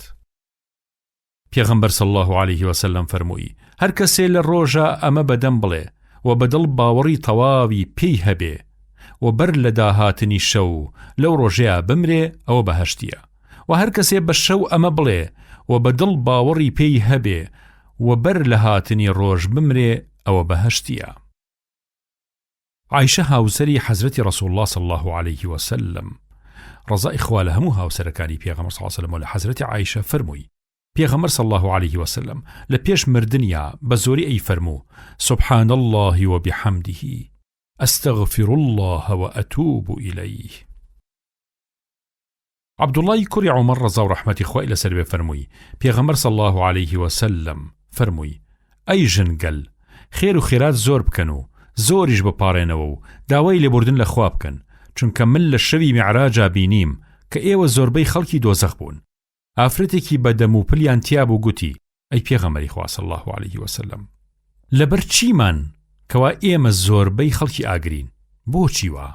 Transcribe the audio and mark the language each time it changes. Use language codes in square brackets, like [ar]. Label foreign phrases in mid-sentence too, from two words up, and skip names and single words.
[ckb] پێغەمبەر [ar] صلی الله عليه وسلم [ckb] فەرمووی هەر کەسێ لە ڕۆژە ئەمە بەدەم بڵێ و بەدڵ باوەڕی تەواوی پێی هەبێ و بەر لە داهاتنی شەو لەو ڕۆژەیە بمرێ ئەوە بەهەشتیە و هەر کەسێ بە شەو ئەمە بڵێ و بەدڵ باوەڕی پێی هەبێ و بەر لە هاتنی ڕۆژ بمرێ ئەوە بەهەشتیە. عایشە هاوسەری حەزرەتی [ar] ڕەسوول الله صلی الله عليه وسلم [ckb] ڕەزای خوا لە هەموو هاوسەرەکانی پێغەمبەر [ar] صلی الله عليه وسلم [ckb] و لە حەزرەتی عایشە فەرمووی پێغەمبەر [ar] صلی الله عليه وسلم [ckb] لە پێش مردنیا بە زۆری ئەی فەرموو [ar] سبحان الله وبحمده أستغفر الله وأتوب إليه. [ckb] عبد الله کوڕی عومەر ڕەزا و ڕەحمەتی خوای لەسەر بێ فەرمووی پێغەمبەر [ar] صلی الله عليه وسلم [ckb] فەرمووی ئەی ژنگەل خێر و خێرات زۆر بکەن و زۆریش بپارێنەوە و داوای لێبوردن لە خوا بکەن چونکە من لە شەوی میعراجا بینیم کە ئێوە زۆربەی خەڵکی دۆزەخ بوون ئافرەتێکی بەدەم و پلیان تیا بوو گوتی ئەی پێغەمبەری خوا [ar] صلی الله عليه وسلم [ckb] لەبەر چیمان کەوا ئێمە زۆربەی خەڵکی ئاگرین بۆچی وە